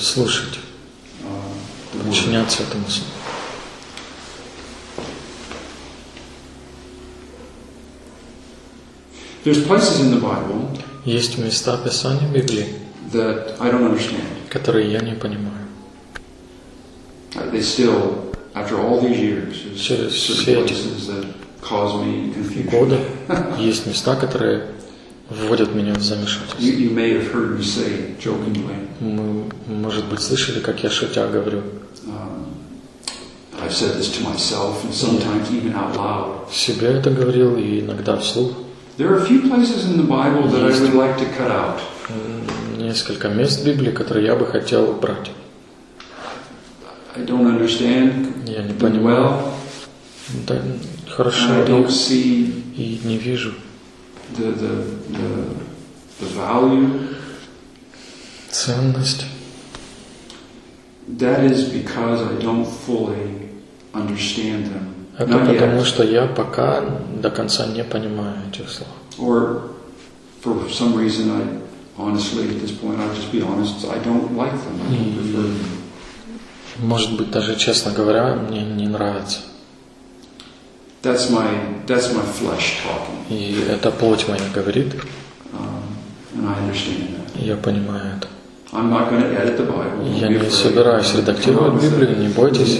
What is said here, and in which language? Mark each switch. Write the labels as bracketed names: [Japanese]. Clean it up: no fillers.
[Russian] слушать, подчиняться этому слову. [English] There's places in the Bible. [Russian] Есть места Писания в Библии, [English] that I don't understand. [Russian] Которые я не понимаю. [English] They still, after all these years, places that cause me confusion. [Russian] Годы. Есть места, которые вводят меня в замешательство. [English] You may have heard me say jokingly. [Russian] Мы, может быть, слышали, как я шутя говорю. [English] I've said this to myself and sometimes even out loud. [Russian] Себе это говорил и иногда вслух. [English] There are a few places in the Bible that I would like to cut out. [Russian] Несколько мест в Библии, которые я бы хотел убрать. [English] I don't understand. [Russian] Я не понимаю. [English] Well, [Russian] да, хорошо. [English] I don't see [Russian] и не вижу [English] the value. [Russian] Ценность. [English] That is because I don't fully understand them. [Russian] Это потому, что я пока до конца не понимаю этих слов. [English] Or for some reason, I honestly at this point, I'll just be honest, I don't like them. I don't prefer them. [Russian] Может быть, даже честно говоря, мне не нравится. [English] That's my flesh talking. [Russian] И это плоть моя говорит. [English] And I understand that. [Russian] Я понимаю это. [English] I'm not going to edit the Bible. [Russian] Я не собираюсь редактировать Библию, не бойтесь.